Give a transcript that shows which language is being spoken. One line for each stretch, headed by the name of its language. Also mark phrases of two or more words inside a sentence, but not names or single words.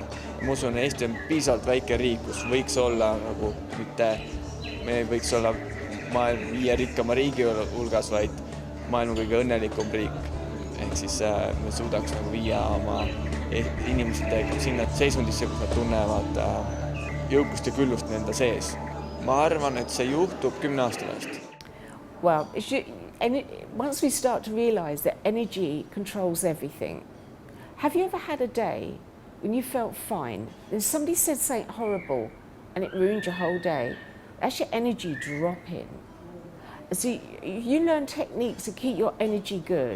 Estonian: Ma usun, Eesti on piisavalt väike riik, kus võiks olla nagu mitte, me võiks olla maailma 5 rikkama riigi hulgas, vaid maailma kõige õnnelikum riik. Ehk siis me suudaks nagu viia oma inimesed sinna seisundisse, kus nad tunnevad jõukust ja küllust nende sees. Ma arvan, et see juhtub 10 aasta pärast.
English: Well, once we start to realise that energy controls everything, have you ever had a day when you felt fine, then somebody said something horrible and it ruined your whole day? That's your energy dropping. So you learn techniques to keep your energy good.